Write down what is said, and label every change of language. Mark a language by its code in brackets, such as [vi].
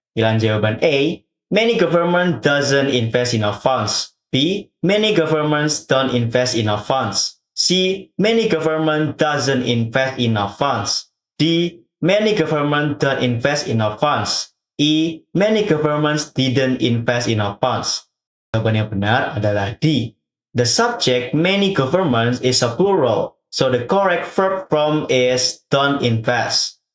[id] Pilihan jawaban [en] A, many government doesn't invest enough funds. B, many governments don't invest enough funds. C, many government doesn't invest enough funds. D, many government don't invest enough funds. E, many governments didn't invest enough funds. [id] Jawaban yang benar adalah D. [en] The subject many governments is a plural, so the correct verb form is don't invest.